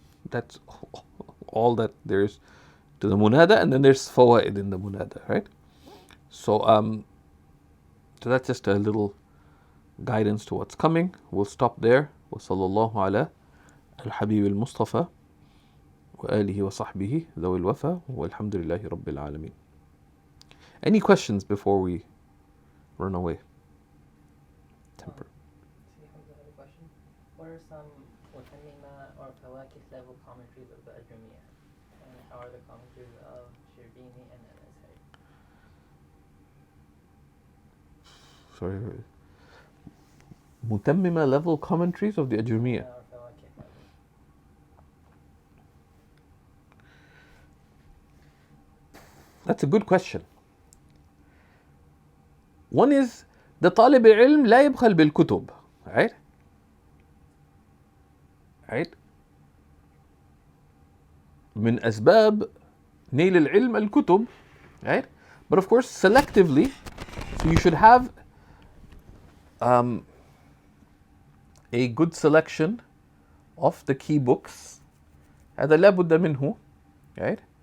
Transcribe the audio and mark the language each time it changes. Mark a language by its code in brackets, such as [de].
[en] That's all that there's to the Munada, and then there's Fawaid in the Munada, right? So, so that's just a little guidance to what's coming. We'll stop there. [ar] Wa sallallahu ala al-Habib al-Mustafa. وآله وصحبه ذوي الوفا والحمد لله رب العالمين. [en] Any questions before we run away? Temper. See, I have a question. What are some Mutammima or Fawakih level commentaries of the Ajrumiyya? And how are the commentaries of Shirbini and al-Azhari? Sorry. Mutammima level commentaries of the Ajrumiyya. Or Fawakih level. That's a good question. One is the [ar] طالب العلم لا يبخل بالكتب, [en] right? Right? [ar] من أسباب نيل العلم الكتب, [en] right? But of course selectively, so you should have a good selection of the key books. [ar] هذا لا بد منه, [en] right?